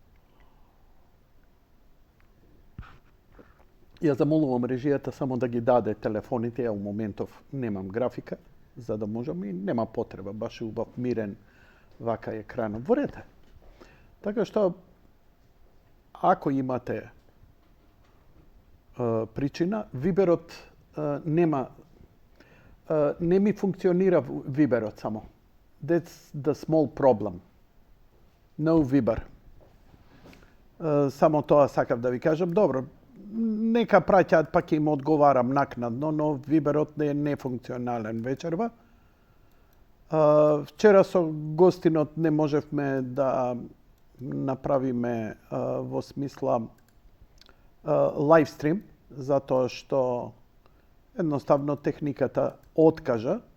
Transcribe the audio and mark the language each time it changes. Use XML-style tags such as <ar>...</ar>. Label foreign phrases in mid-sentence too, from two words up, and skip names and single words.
<mk>Ја замолувам режијата само да ги даде телефоните, ја у моментов немам графика, за да можам и нема потреба, баш е убав мирен вака екранот. Во ред. Така што, ако имате причина, Виберот не ми функционира Виберот само.</mk> <en>That's the small problem. No Viber.</en> <mk>Само тоа сакав да ви кажам. Добро, нека праќаат, пак им одговарам накнадно, но Виберот не е нефункционален вечерва. Вчера со гостинот не можевме да направиме во смисла лайвстрим, затоа што едноставно техниката откажа.</mk>